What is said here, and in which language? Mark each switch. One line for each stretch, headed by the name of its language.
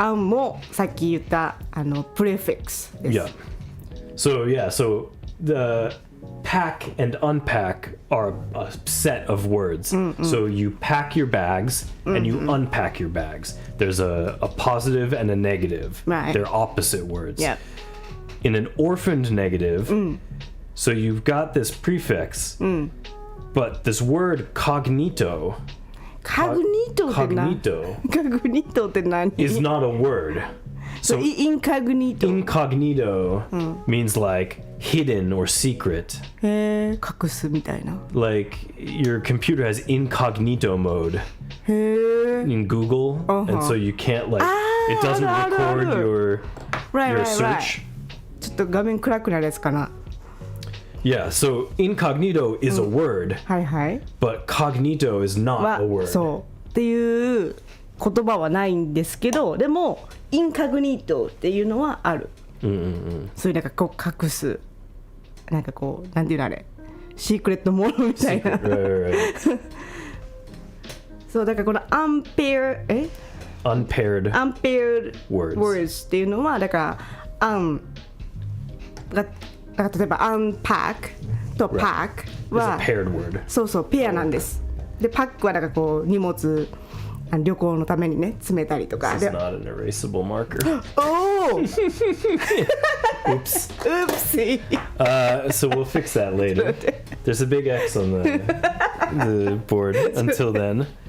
Japanese: もさっき言ったprefix です。
English: Yeah. So the pack and unpack are a set of words. So you pack your bags and you unpack your bags. There's a positive and a negative. Right. They're opposite words. Yep. In an orphaned negative, so you've got this prefix, but this word cognito.
Japanese: Cognitoって何
English: is not a word. So incognito means like hidden or secret.
Japanese: 隠すみたいな。
English: Like your computer has incognito mode in Google, and so you can't like it doesn't record your search.
Japanese: ちょっと画面暗くなるやつかな。
English: Yeah, so incognito is a word,
Japanese: はいはい。
English: but cognito is not a word.
Japanese: そうっていう言葉はないんですけど、でもインカグニートっていうのはある。そういうなんかこう隠す、なんかこうなんていうのあれ、シークレットものみたいな。
English: Right.
Japanese: そうだからこのunpaired words っていうのはだからだから例えば unpack と pack は
English: It's a paired word.
Japanese: そうペアなんです。でパックはだからこう荷物旅行のためにね詰めたりとか。
English: This is not an erasable marker. Oh! Oops. Oopsie. So we'll fix that later. There's a big X on the board until then.